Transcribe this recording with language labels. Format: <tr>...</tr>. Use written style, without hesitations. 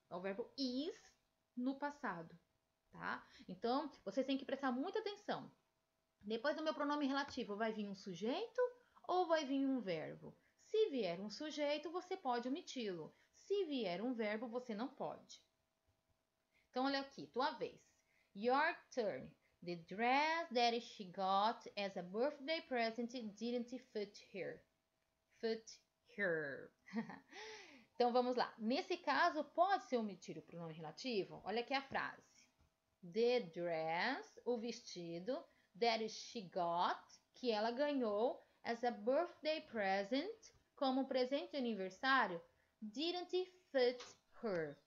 <pt>É o verbo is no passado, tá? Então, vocês têm que prestar muita atenção. Depois do meu pronome relativo, vai vir um sujeito ou vai vir um verbo? Se vier um sujeito, você pode omiti-lo. Se vier um verbo, você não pode. Então, olha aqui, tua vez.</pt> <en>Your turn. The dress that she got as a birthday present didn't fit her. Fit her.</en> <pt>Então, vamos lá. Nesse caso, pode-se omitir o pronome relativo? Olha aqui a frase.</pt> <en>The dress,</en> <pt>o vestido,</pt> <en>that she got,</en> <pt>que ela ganhou,</pt> <en>as a birthday present,</en> <pt>como presente de aniversário,</pt> <en>didn't fit her.</en>